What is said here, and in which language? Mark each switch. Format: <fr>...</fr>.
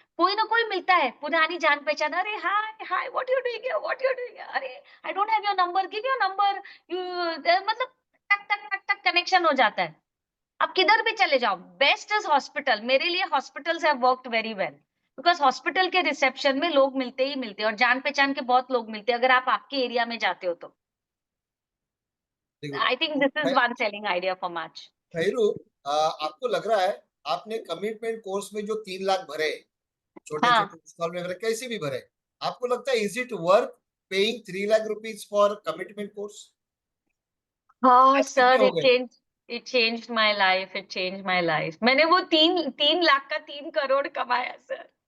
<hi>कोई ना कोई मिलता है, पुरानी जान पहचान, अरे हाय हाय,</hi> <en>what you doing here, what you doing,</en> <hi>अरे</hi> <en>I don't have your number, give your number,</en> <hi>you, मतलब टक टक टक टक कनेक्शन हो जाता है। आप किधर भी चले जाओ, बेस्ट इज हॉस्पिटल। मेरे लिए</hi> <en>hospitals have worked very well,</en> <hi>because hospital के रिसेप्शन में लोग मिलते ही मिलते हैं, और जान पहचान के बहुत लोग मिलते हैं, अगर आप आपके एरिया में जाते हो तो। देखो,</hi> <en>I think this is one selling idea for March.</en> <hi>खैरू, आपको लग रहा है आपने कमिटमेंट कोर्स में जो 3 लाख भरे, छोटे हाँ, छोटे इंस्टॉलमेंट भरे, कैसे भी भरे, आपको लगता है</hi> <en>Is it worth paying 3 lakh rupees for commitment course?</en> <hi>हाँ आज सर, कितने हो गए?</hi> <en>it changed my life, it changed my life.</en> <hi>मैंने वो 3 लाख का 3 करोड़ कमाया सर।</hi>